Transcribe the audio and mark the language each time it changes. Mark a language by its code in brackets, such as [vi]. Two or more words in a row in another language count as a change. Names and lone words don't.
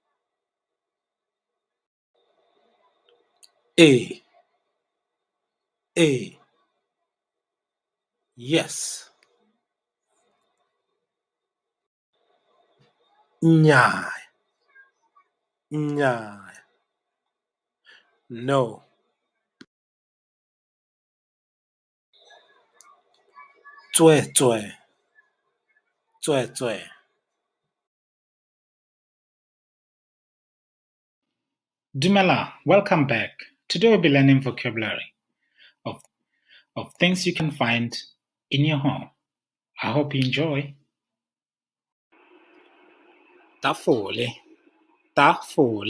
[en] A. Yes. [tn] Nyai. Nyai. [en] No. [tn] Tswe tswe. Tswe tswe. Dumela, [en] welcome back. Today we'll be learning vocabulary of things you can find in your home. I hope you enjoy. [tn] Tafole. Tafole.